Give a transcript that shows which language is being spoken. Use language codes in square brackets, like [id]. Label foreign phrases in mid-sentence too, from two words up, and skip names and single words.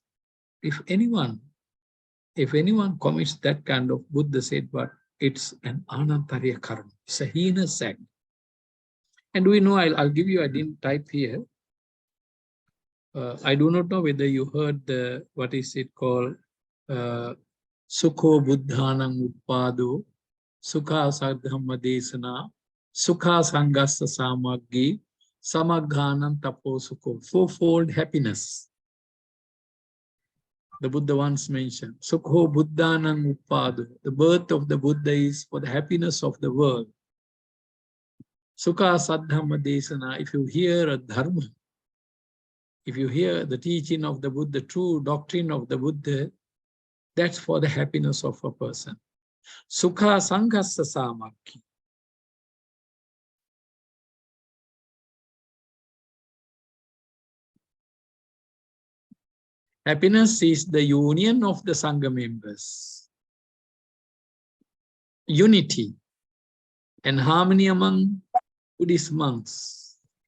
[en] If anyone commits that kind of, Buddha said, but it's an [pi] anantariya karma. [en] It's a heinous act. And we know, I'll give you, I didn't type here. I do not know whether you heard the, what is it called? [pi] Sukho buddhanam uppado, sukha sadhamma desana, sukha sangassa samaggi, samaghanam tapo sukho. [en] Fourfold happiness. The Buddha once mentioned, [pi] Sukho buddhanam uppado. [en] The birth of the Buddha is for the happiness of the world. [pi] Sukha sadhamma desana. [en] If you hear a dharma, if you hear the teaching of the Buddha, true doctrine of the Buddha, that's for the happiness of a person. [pi] Sukha sanghassa samaggi. [en] Happiness is the union of the Sangha members. Unity and harmony among Buddhist monks.